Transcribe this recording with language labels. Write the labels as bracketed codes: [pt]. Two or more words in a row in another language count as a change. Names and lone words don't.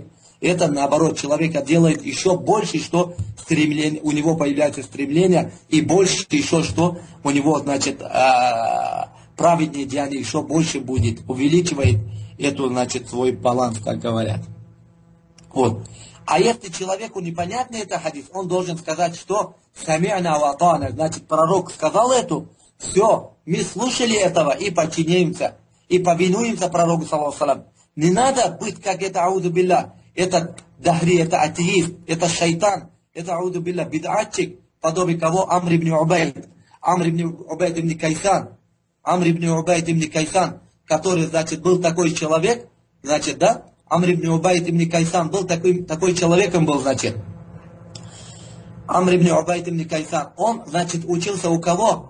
[ru] Это, наоборот, человека делает еще больше, что стремление, у него появляется стремление, и больше еще, что у него, значит, праведные деяния еще больше будет, увеличивает эту, значит, свой баланс, как говорят. Вот. А если человеку непонятно это хадис, он должен сказать, что [ar] «سمعنا وأطعنا», [ru] значит, пророк сказал эту, все, мы слушали этого и подчиняемся, и повинуемся пророку, [ar] صلى الله عليه. [ru] Не надо быть, как это, [ar] أعوذ بالله, [ru] это дахри, это атеист, это шайтан, это, [ar] أعوذ بالله, бид'атчик, [ru] подобие кого Амр ибн Убайд ибн Кайсан, который, значит, был такой человек, значит, да, Амр ибн Убайд ибн Кайсан был такой человеком был, значит. Амр ибн Убайд ибн Кайсан, он, значит, учился у кого?